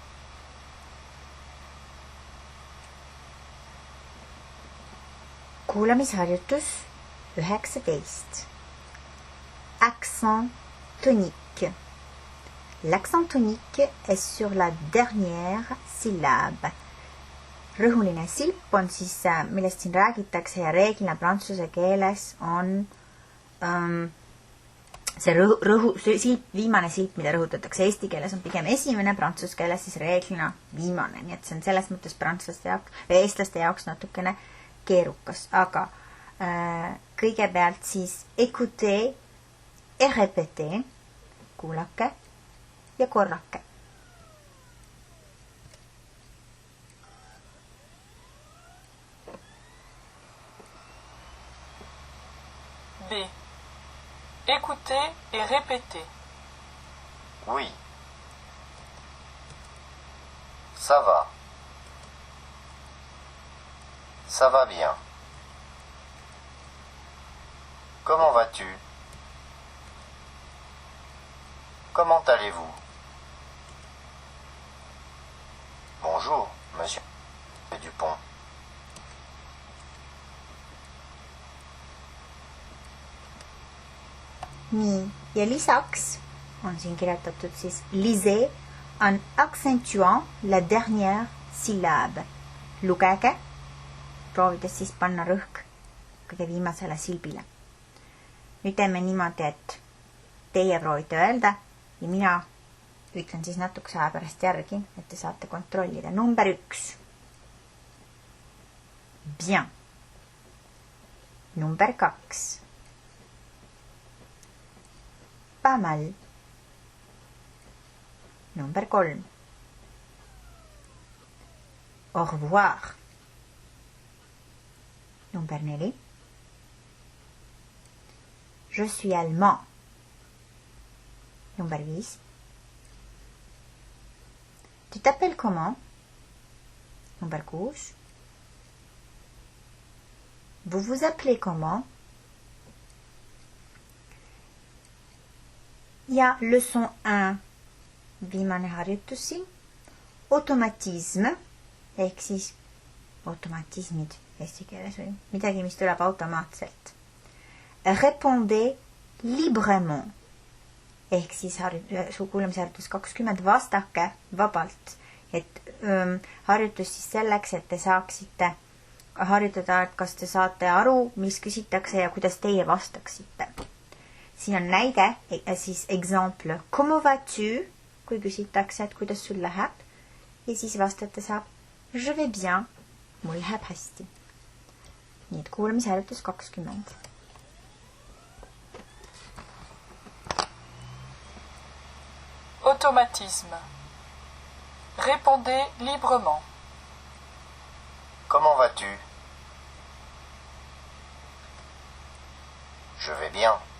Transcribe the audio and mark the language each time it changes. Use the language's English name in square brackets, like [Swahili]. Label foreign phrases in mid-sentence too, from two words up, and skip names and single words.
[Estonian] Kuulamisharjutus 19. [French] Accent tonique. L'accent tonique est sur la dernière syllabe. [Estonian] Rõhuline silp on siis, millest siin räägitakse ja reeglina prantsuse keeles on see silp, viimane silp, mida rõhutatakse. Eesti keeles on pigem esimene, prantsuse keeles siis reeglina viimane. Nii et see on selles mõttes prantslaste jaoks või eestlaste jaoks natukene keerukas. Aga kõigepealt siis [French] écoutez et répétez. [Estonian] Kuulake ja korrake. B. [French] Écoutez et répétez. Oui. Ça va. Ça va bien. Comment vas-tu? Comment allez-vous? Bonjour, monsieur Dupont. [Estonian] Nii, ja lisaks on siin kirjutatud siis [French] lisez en accentuant la dernière syllabe. [Estonian] Lugege, proovides siis panna rõhk kõige viimasele silbile. Nüüd teeme niimoodi, et teie proovite öelda ja mina ütlen siis natukese aja pärast järgi, et te saate kontrollida. Number 1. [French] Bien. Number 2. Pas mal. Number 3. Au revoir. Number 4. Je suis allemand. Number 5. Tu t'appelles comment? [Estonian] Number 6. [French] Vous vous appelez comment? [Estonian] Ja leçon 1 viimane harjutus siin. Automatisme ehk siis automatismid eesti keeles või midagi, mis tuleb automaatselt. [French] Répondez librement [Estonian] ehk siis kuulamisharjutus 20 vastake vabalt. Et harjutus siis selleks, et te saaksite harjutada, et kas te saate aru, mis küsitakse ja kuidas teie vastaksite. Siin on näide, siis [French] exemple, comment vas-tu, [Estonian] kui küsitakse, et kuidas sul läheb, ja siis vastata saab, [French] je vais bien, [Estonian] mul läheb hästi. Nii et kuulamisharjutus 20. [French] Automatisme. Répondez librement. Comment vas-tu? Je vais bien.